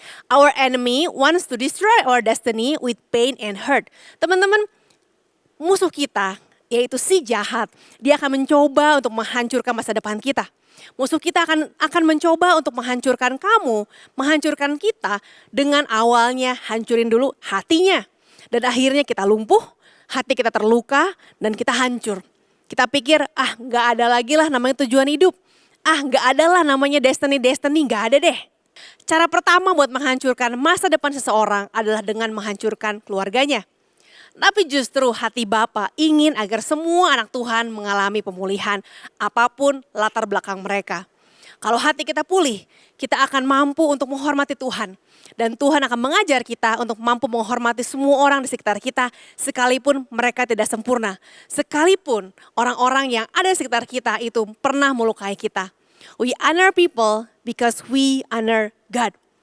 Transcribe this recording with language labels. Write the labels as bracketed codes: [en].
[en] Our enemy wants to destroy our destiny with pain and hurt. [id] Teman-teman, musuh kita yaitu si jahat, dia akan mencoba untuk menghancurkan masa depan kita. Musuh kita akan mencoba untuk menghancurkan kamu, menghancurkan kita dengan awalnya hancurin dulu hatinya. Dan akhirnya kita lumpuh, hati kita terluka dan kita hancur. Kita pikir gak ada lagi lah namanya tujuan hidup. Gak ada lah namanya destiny, gak ada deh. Cara pertama buat menghancurkan masa depan seseorang adalah dengan menghancurkan keluarganya. Tapi justru hati Bapa ingin agar semua anak Tuhan mengalami pemulihan apapun latar belakang mereka. Kalau hati kita pulih, kita akan mampu untuk menghormati Tuhan. Dan Tuhan akan mengajar kita untuk mampu menghormati semua orang di sekitar kita sekalipun mereka tidak sempurna. Sekalipun orang-orang yang ada di sekitar kita itu pernah melukai kita. [en] We honor people because we honor God.